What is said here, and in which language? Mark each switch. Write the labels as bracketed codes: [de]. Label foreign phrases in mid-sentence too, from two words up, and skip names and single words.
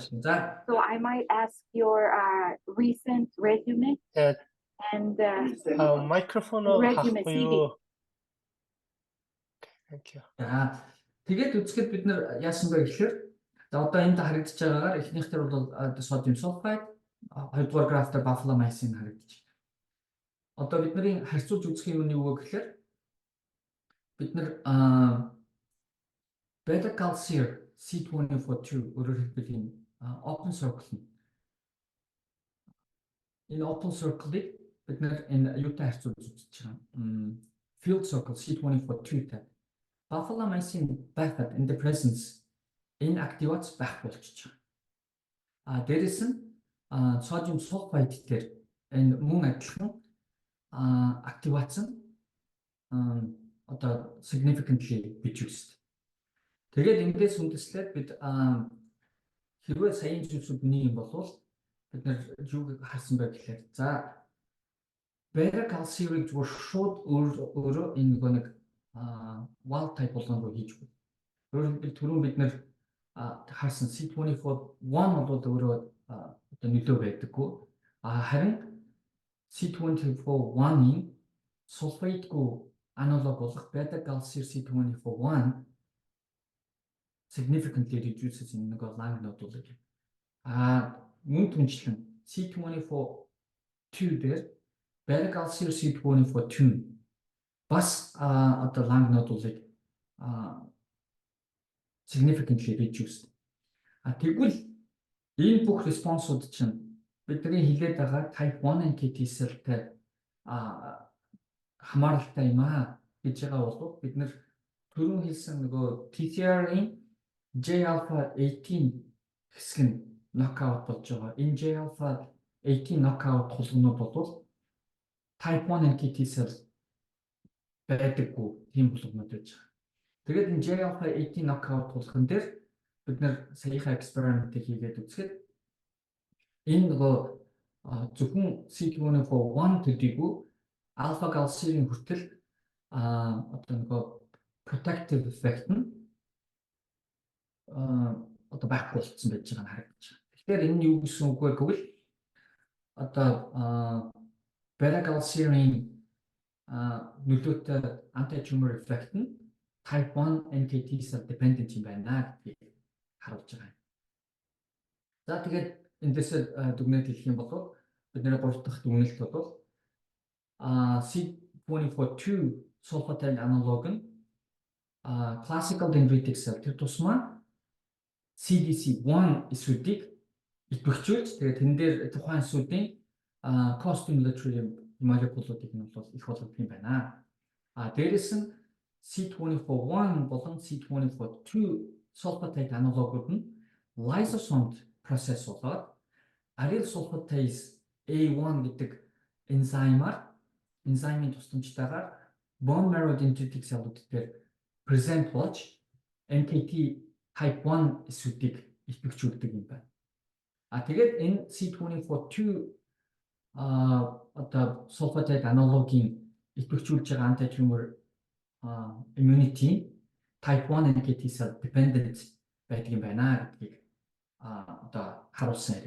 [en] So I might ask your recent resume and microphone resume CV. Thank you. [mn] Тэгээд үзэхэд бид нар яасан бэ гэхээр за одоо энд харагдаж байгаагаар эхнийхтэр бол [en] sodium sulfide, [mn] хоёрдугаар графтаар buffalamycin харагдаж байна. Одоо бидний харьцуулж үзэх юм нь юу вэ гэхээр бид нар beta-galactose C24-2 өөрөөр хэлбэл энэ [en] open circle [mn] нь Энэ [en] open circle- [mn] ыг бид нэр энэ юутай харьцуулж үзэж байгаа. [en] Field circle [mn] C24-2-тай. Buffalamycin байхад [en] in the presence [mn] энэ активац байх болчихж байгаа. Дээрэс нь [en] sodium sulfite [mn] дээр энэ мөн адилхан активац нь одоо [en] significantly reduced. [mn] Тэгээд эндээс үндэслээд бид хэрвээ саяын зүйлсүүд нэг юм болвол бид нар юу харсан бэ гэхээр за beta-calcium-ыг зүгээр шууд өөрөө энэ нэг [en] wild type [mn] болгон руу хийж өгнө. Өөрөөр түрүүн бид нар харсан C24-1 бол өөрөө одоо нөлөө байдаггүй. Харин C24-1-ийн sulfate-гүй аналог болох [en] beta-calcium C24-1 significantly reduces in [mn] нэг [en] lung nodule. [mn] Мөн түнчлэн C24-2 дээр beta-calcium C24-2 бас одоо [en] lung nodule- [mn] ыг [en] significantly reduced. [mn] Тэгвэл энэ бүх респонсууд чинь бидний хилээд байгаа [en] type 1 NKT cell- [mn] тэй хамааралтай юм гэж байгаа бол бид нэр түрүүн хэлсэн нөгөө TCR-ийн J-alpha 18 хэсэг нь knockout болж байгаа. Энэ J-alpha 18 knockout хулгунууд бол [en] type 1 NKT cell [mn] байдаггүй тийм хулгунууд байж байгаа. Тэгээд энэ J-alpha 18 knockout хулган дээр бид нэр саяхан экспериментыг хийгээд үзэхэд энэ нөгөө зөвхөн C24-1 төдийгүй [en] alpha gal-serine [mn] хүртэл одоо нөгөө [en] protective effect [mn] нь одоо байхгүй болцсон байж байгаа нь харагдаж байна. Тэгэхээр энэ юу гэсэн үг вэ гэвэл одоо beta-gal-serine нөлөөтэй [en] anti-tumor effect [mn] нь [en] type 1 NKT cell dependent [mn] юм байна гэдгийг харуулж байгаа юм. За тэгээд эндээс дүгнэлт хэлэх юм бол бидний 3 дахь дүгнэлт бол C24-2 [en] sulfatide analog [mn] нь [en] classical dendritic cell [mn] тэр тусмаа CDC1 эсүүдийг идэвхжүүлж тэгээд тэн дээр тухайн эсүүдийн co-stimulatory молекулуудыг нь бол их болгох юм байна. Дээрээс нь C24-1 болон C24-2 sulfatide аналогууд нь [en] lysosome process [mn] болоод [en] aryl sulfatase A1 [mn] гэдэг энзимийн тусламжтайгаар [en] bone marrow dendritic cell- [mn] ууд дээр present болж [en] NKT type 1 [mn] эсүүдийг идэвхжүүлдэг юм байна. Тэгээд энэ C24-2 одоо sulfatide аналогийн идэвхжүүлж байгаа [en] anti-tumor immunity type 1 NKT cell dependent [mn] байдаг юм байна гэдгийг одоо харуулсан хэрэг.